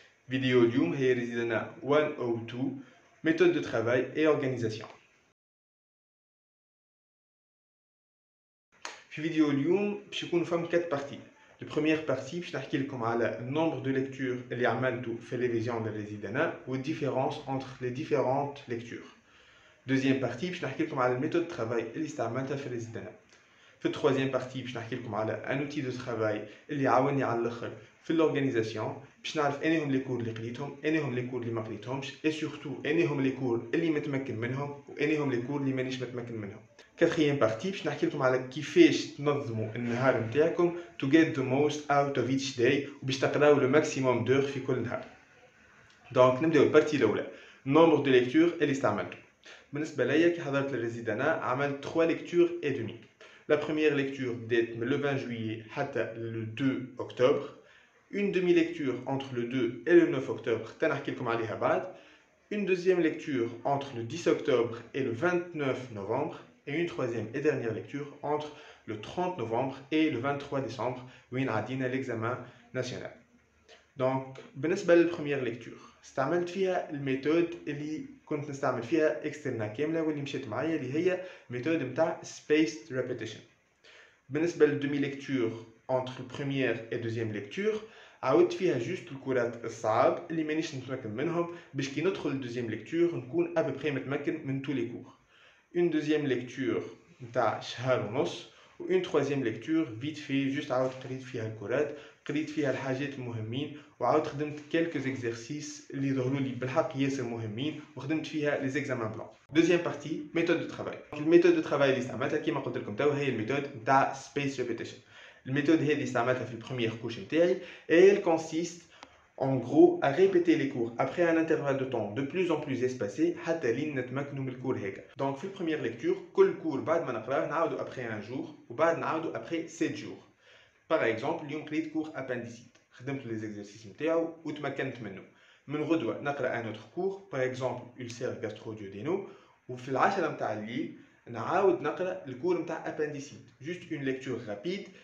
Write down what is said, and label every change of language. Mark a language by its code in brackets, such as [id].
[ar] فيديو اليوم هي ريزيدنا [fr] 102 méthode de travail et organisation. [ar] في فيديو اليوم باش يكونوا فهم 4 بارتي. البروميير بارتي باش نحكي لكم على النومبر دو ليكتور اللي عملته في ريفيزيون للريزيدنا والديفيرونس [fr] entre les différentes lectures. [ar] دوزيام بارتي باش نحكي لكم على الميثود دو ترافاي اللي استعملتها في الريزيدنا. في التروازيام بارتي باش نحكي لكم على ان اوتي دو ترافاي اللي عاوني على الاخر في الاورغانيزاسيون باش نعرف انهم لي كور اللي قريتهم انهم لي كور اللي ما قريتهمش اي سورتو انهم لي كور اللي متمكن منهم وانهم لي كور اللي مانيش متمكن منهم. كاتريام بارتي باش نحكي لكم على كيفاش تنظموا النهار نتاعكم [en] to get the most out of each day [ar] وباش تقراو لو ماكسيموم دور في كل نهار. دونك نبداو البارتي الاولى نومبر دو ليكتور اللي استعملته. بالنسبه ليا كي حضرت الريزيدانا عملت 3 ليكتور اي دومي. [fr] La première lecture date le 20 juillet حتى le 2 octobre. Une demi-lecture entre le 2 et le 9 octobre. [ar] تنحكي لكم عليها بعد. [fr] Une deuxième lecture entre le 10 octobre et le 29 novembre. Et une troisième et dernière lecture entre le 30 novembre et le 23 décembre. [ar] وين عدينا [fr] l'examen national. Donc, [ar] بالنسبة للبروميير ليكتور استعملت فيها الميثود اللي كنت نستعمل فيها اكسترنا كاملة واللي مشيت معايا اللي هي ميثود نتاع spaced repetition. بالنسبة للدومي ليكتور entre البروميير et دوزيام ليكتور عاودت فيها جوست الكورات الصعاب اللي مانيش نتمكن منهم باش كي ندخل الدوزيام ليكتور نكون ابري متمكن من تو لي كور. اون دوزيام ليكتور نتاع شهر ونص و اون تروازيام ليكتور فيت في جوست عاود قريت فيها الكورات قريت فيها الحاجات المهمين وعاود خدمت كالكو زيكزارسيس اللي ظهروا لي بالحق ياسر مهمين وخدمت فيها لي زيكزامان بلان. دوزيام بارتي ميثود دو ترافاي. الميثود دو ترافاي اللي استعملتها كيما قلت لكم توا هي الميثود نتاع سبيس ريبيتيشن. الميثود هذه استعملتها في البروميير كوش نتاعي [fr] et elle consiste en gros à répéter les cours après un intervalle de temps de plus en plus espacé [ar] حتى لين نتمكنوا من الكور هيك. دونك في البروميير ليكتور كل كور بعد ما نقراه نعاودوا ابري ان جور وبعد نعاودوا ابري 7 جور. باغ اكزومبل اليوم قريت كور ابانديسيت خدمت لي زيكزارسيس نتاعو وتمكنت منه. من غدوه نقرا ان اوتر كور باغ اكزومبل ulcère gastro-duodénal وفي العشرة نتاع الليل نعاود نقرا الكور نتاع ابانديسيت جوست اون ليكتور رابيد.